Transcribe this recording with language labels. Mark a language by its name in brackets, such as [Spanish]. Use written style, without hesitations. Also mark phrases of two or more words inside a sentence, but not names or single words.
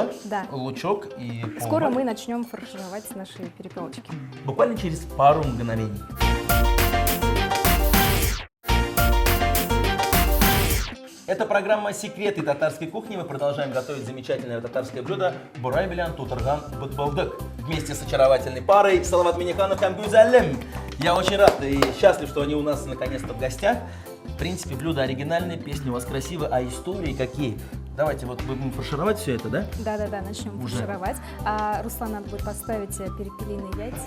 [Russian] Да. Лучок и Скоро помидор. мы начнем фаршировать наши перепелочки. Буквально через пару мгновений. Это программа «Секреты татарской кухни». Мы продолжаем готовить замечательное татарское блюдо [Tatar] бурай белян тутырган бутбалдык [Russian] вместе с очаровательной парой Салават Миниханов и Гузалем. Я очень рад и счастлив, что они у нас наконец-то в гостях. В принципе, блюдо оригинальное, песни у вас красивые, а истории какие? Давайте вот будем фаршировать все это, да? Да-да-да, начнем Уже. фаршировать. А Руслан, надо будет поставить перепелиные яйца.